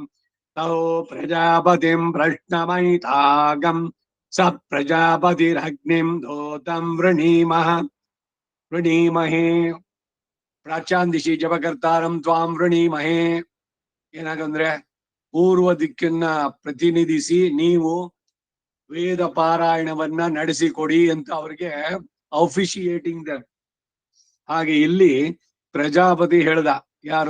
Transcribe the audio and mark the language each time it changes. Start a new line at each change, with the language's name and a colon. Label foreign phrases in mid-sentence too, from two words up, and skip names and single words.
Sanskrit: ತೌ ಪ್ರಜಾಪತಿಂ ಪ್ರಶ್ನಮೈತಾಗಂ ಸ ಪ್ರಜಾಪತಿರಗ್ನಿಂ ದೂತಂ ವೃಣೀಮಹೇ. ಪ್ರಾಚ್ಯಾಂದಿಶಿ ಜಪಕರ್ತಾರಂ ತ್ವಾಂ ವೃಣೀಮಹೇ.
Kannada: ಏನಾಗಂದ್ರೆ ಪೂರ್ವ ದಿಕ್ಕನ್ನ ಪ್ರತಿನಿಧಿಸಿ ನೀವು ವೇದ ಪಾರಾಯಣವನ್ನ ನಡೆಸಿಕೊಡಿ ಅಂತ ಅವ್ರಿಗೆ ಅಫಿಶಿಯೇಟಿಂಗ್ ದ. ಹಾಗೆ ಇಲ್ಲಿ ಪ್ರಜಾಪತಿ ಹೇಳ್ದ, ಯಾರು?